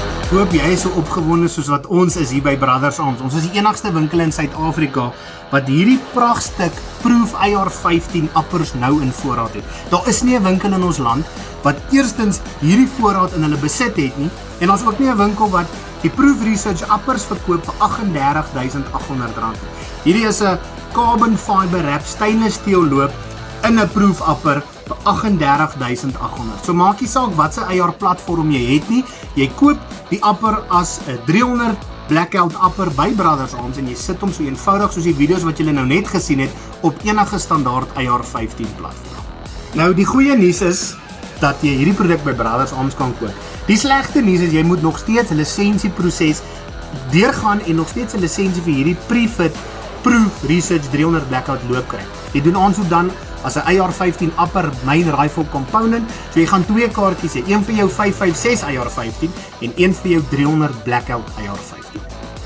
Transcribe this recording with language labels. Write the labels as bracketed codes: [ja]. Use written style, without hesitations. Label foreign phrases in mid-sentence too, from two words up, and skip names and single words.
[af] hoop jy is so opgewonde soos wat ons is hier by Brothers Arms. Ons is die enigste winkel in Suid-Afrika wat hierdie pragtstuk Proof Ar15 appers nou in voorraad het. Daar is nie 'n winkel in ons land wat eerstens hierdie voorraad in hulle besit het nie, en ons ook nie 'n winkel wat die Proof Research appers verkoop vir R38.800. Hierdie is 'n [en] carbon fiber wrap stainless steel [af] loop in 'n Proof apper vir R38.800. So maak nie saak wat se AR platform jy het nie, jy koop die apper as 'n 300 Blackout apper by Brothers Arms en jy sit hom so eenvoudig soos die video's wat julle nou net gesien het op enige standaard Ar15 platform. Nou die goeie nuus is dat jy hierdie produk by Brothers Arms kan koop. Die slegte nuus is jy moet nog steeds 'n lisensieproses deurgaan en nog steeds 'n lisensie vir hierdie pre-fit Proof Research 300 Blackout loop kry. Jy doen aansoek dan as 'n Ar15 [en] upper main rifle component, [af] so jy gaan 2 kaartjies hê, een vir jou 556 Ar15 en een vir jou 300 Blackout Ar15.